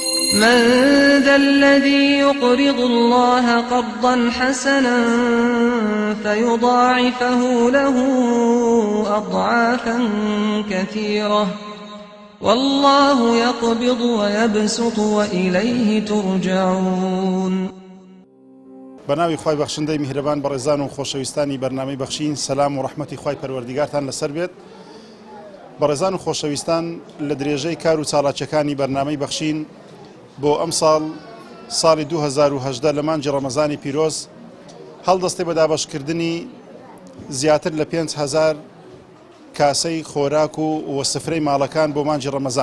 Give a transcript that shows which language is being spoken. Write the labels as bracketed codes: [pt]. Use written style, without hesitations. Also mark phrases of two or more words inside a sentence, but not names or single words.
[ar] من ذا الذي يقرض الله قرضا حسنا فيضاعفه له أضعافا كثيرة والله يقبض ويبسط وإليه ترجعون. [ckb] بەناوی خوای بەخشندەی میهرەبان بەڕێزان و خۆشەویستانی بەرنامەی بەخشین سەلام و ڕەحمەتی خوای پەروەردیگارتان لەسەر بێت. بەڕێزان و خۆشەویستان لە درێژەی کار و چالاکیەکانی بەرنامەی بەخشین بۆ ئەم ساڵی 2018 لە مانگی ڕەمەزانی پیرۆز هەڵدەستێ بە دابەشکردنی زیاتر لە 5,000 کاسەی خۆراک و وەسفرەی ماڵەکان بۆ مانگی ڕەمەزان.